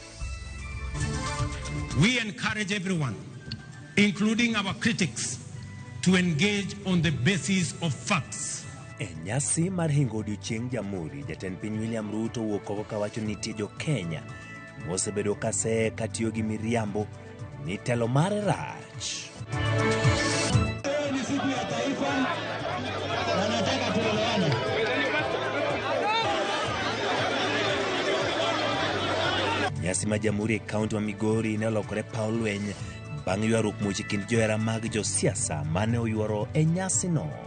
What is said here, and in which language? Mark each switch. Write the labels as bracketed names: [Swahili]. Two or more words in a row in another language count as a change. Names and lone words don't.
[English] We encourage everyone, including our critics, to engage on the basis of facts. [Luo (Kenya and Tanzania)] E nyasi mar hingo odiochieng' Jamhuri, Jatend Piny William Ruto wuok oko kawacho ni nitie jo Kenya mosebedo katiyo gi miriambo ni telo mare rach. Nyasi ma Jamhuri e kaunti ma Migori ne olokore paw lweny bang' ywaruok muoch kind johera mag josiasa mane oyuoro e nyasi no.